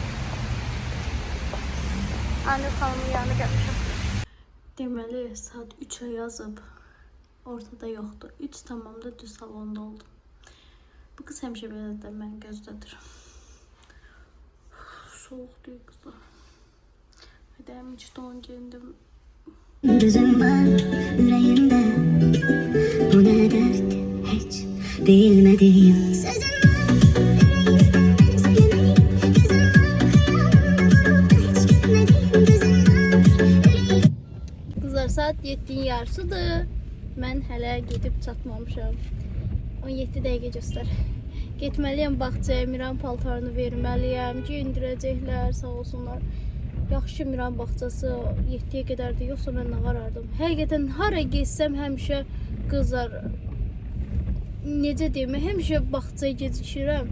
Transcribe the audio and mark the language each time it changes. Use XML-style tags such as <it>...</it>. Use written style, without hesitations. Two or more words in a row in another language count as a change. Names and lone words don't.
<az>Anne xanımın yanına gəlmişəm. Deməli saat 3'ə yazıb. Ortada yoxdur. 3 tamamda düz salonda oldum. Bu qız həmişə belədir, mən gözlədir. Soğuqdur qızlar.</az> <tr>Hadi hem hiç don giyindim. Gözüm var yüreğimde. Bu ne dert hiç bilmediğim. Sözüm var yüreğimde. Kızlar saat 7'nin yarısıdır.</tr> <az>Mən hələ gedib çatmamışam. 17 dəqiqə göstər. Getməliyəm bağçaya, Miran paltarını verməliyəm. Giyindirəcəklər, sağ olsunlar. Yaxşı Miran bağçası 7'yə qədərdir, yoxsa mən nə qarardım. Həqiqətən hara gezsəm həmişə qızlar, necə deyim, həmişə bağçaya gecikirəm.</az>